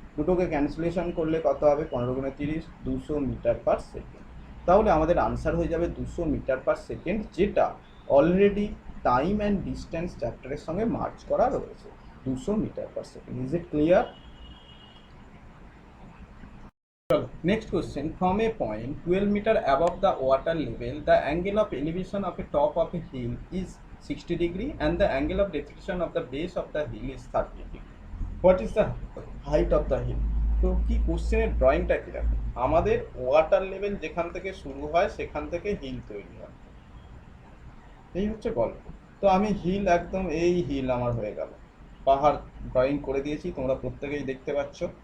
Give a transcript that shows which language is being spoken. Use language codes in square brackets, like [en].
[bn] দুটোকে ক্যান্সেলেশন করলে কত হবে, 15 × 30, 200 মিটার পার সেকেন্ড। তাহলে আমাদের আনসার হয়ে যাবে 200 মিটার পার সেকেন্ড, যেটা অলরেডি টাইম অ্যান্ড ডিস্টেন্স চ্যাপ্টারের সঙ্গে মার্চ করা রয়েছে, 200 metre per second. [en] Is it clear? Next question. From a point 12 meter above the water level, the angle of elevation of a top of a hill is 60 degree and the angle of depression of the base of the hill is 30 degree. What is the height of the hill? [bn] তো কি কোশ্চেনের ড্রয়িংটা কি দেখো, আমাদের water level যেখান থেকে শুরু হয় সেখান থেকে হিল তৈরি হয়, এই হচ্ছে গল্প। তো আমি হিল একদম, এই হিল আমার হয়ে গেল, পাহাড় ড্রয়িং করে দিয়েছি, তোমরা প্রত্যেকেই দেখতে পাচ্ছ।